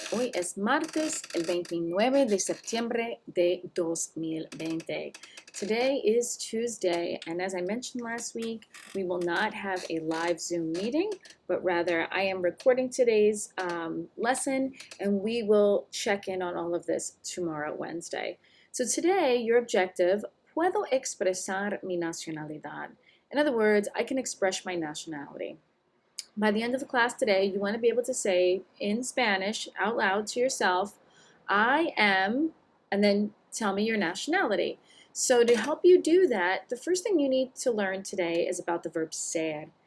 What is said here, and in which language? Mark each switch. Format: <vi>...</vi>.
<es>Hoy es martes, el 29 de septiembre de 2020.</es> <en>Today is Tuesday, and as I mentioned last week, we will not have a live Zoom meeting, but rather I am recording today's lesson, and we will check in on all of this tomorrow, Wednesday. So today, your objective,</en> <es>puedo expresar mi nacionalidad.</es> <en>In other words, I can express my nationality. By the end of the class today, you want to be able to say in Spanish out loud to yourself, I am, and then tell me your nationality. So to help you do that, the first thing you need to learn today is about the verb ser.</en>